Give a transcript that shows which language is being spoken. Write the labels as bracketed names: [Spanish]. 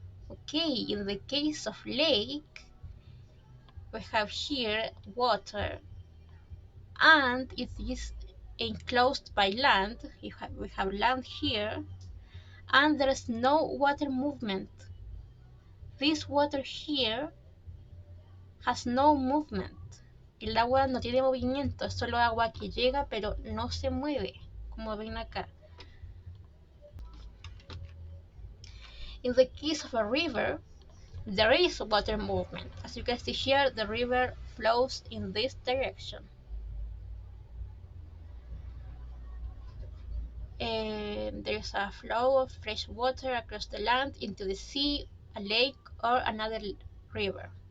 [English] Okay, in the case of lake, we have here water, and it is enclosed by land. We have land here, and there is no water movement. This water here has no movement. [Spanish] El agua no tiene movimiento, es solo agua que llega pero no se mueve, como ven acá. [English] In the case of a river, there is water movement. As you can see here, the river flows in this direction. There is a flow of fresh water across the land into the sea, a lake, or another river.